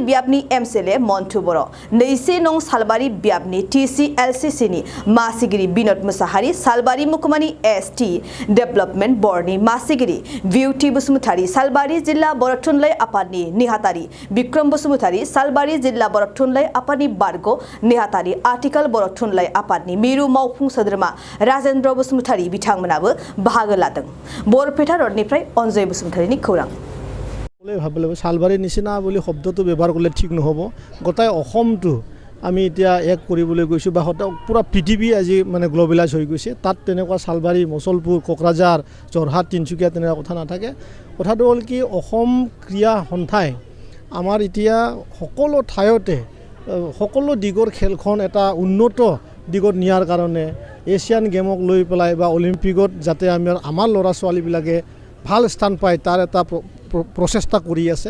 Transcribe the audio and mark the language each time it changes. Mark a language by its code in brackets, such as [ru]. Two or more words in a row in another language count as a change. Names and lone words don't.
[brx] बियाबनि एमसिएलए मन्टु बर', 2 नं सालबारि बियाबनि टिसिएलसिसिनि मासिगिरि बिनोद मुसाहारि, सालबारि मुखुमानि एसटि डेभेलपमेन्ट बर्डनि मासिगिरि बिउटि बसुमतारी, सालबारि जिल्ला बर' थुनलाइ आफादनि नेहाथारि बिक्रम बसुमतारी, सालबारि जिल्ला बर' थुनलाइ आफादनि बारग' नेहाथारि आथिखाल बर' थुनलाइ आफादनि मिरु मावफुं सोद्रोमा राजेन्द्र बसुमतारी बिथांमोनाबो बाहागो लादों। बरपेटा रडनिफ्राय अनजय बसुमतारीनि खौरां। [as] ভাবিলে সালবাৰী নিচিনা বুলি শব্দটো ব্যৱহাৰ কৰিলে ঠিক নহ'ব। গোটাই অসমটো আমি এতিয়া এক কৰিবলৈ গৈছোঁ বা পুৰা পৃথিৱী আজি মানে গ্ল'বেলাইজ হৈ গৈছে। তাত তেনেকুৱা সালবাৰী, মচলপুৰ, কোকৰাঝাৰ, যোৰহাট, তিনিচুকীয়া তেনেকুৱা কথা নাথাকে। কথাটো হ'ল কি অসম ক্ৰীড়া সন্থাই আমাৰ এতিয়া সকলো ঠাইতে সকলো দিগৰ খেলখন এটা উন্নত দিগত নিয়াৰ কাৰণে এছিয়ান গেমক লৈ পেলাই বা অলিম্পিকত যাতে আমাৰ ল'ৰা ছোৱালীবিলাকে ভাল স্থান পায় তাৰ এটা প্ৰচেষ্টা কৰি আছে।